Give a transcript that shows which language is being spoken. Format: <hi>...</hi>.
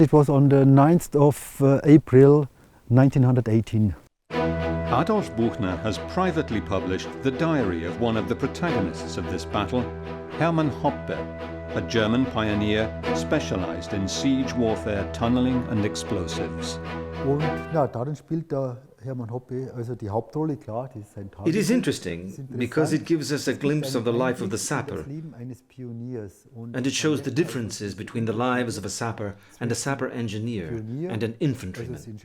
<en>It was on the 9th of April 1918. Adolf Buchner has privately published the diary of one of the protagonists of this battle, Herman Hoppe, a German pioneer specialized in siege warfare, tunneling and explosives.</en> <de>Und ja, darin spielt der Herman Hoppe also die Hauptrolle, klar, das ist ein Tagebuch.</de> <en>It is interesting because it gives us a glimpse of the life of the sapper, and it shows the differences between the lives of a sapper and a sapper engineer and an infantryman.</en>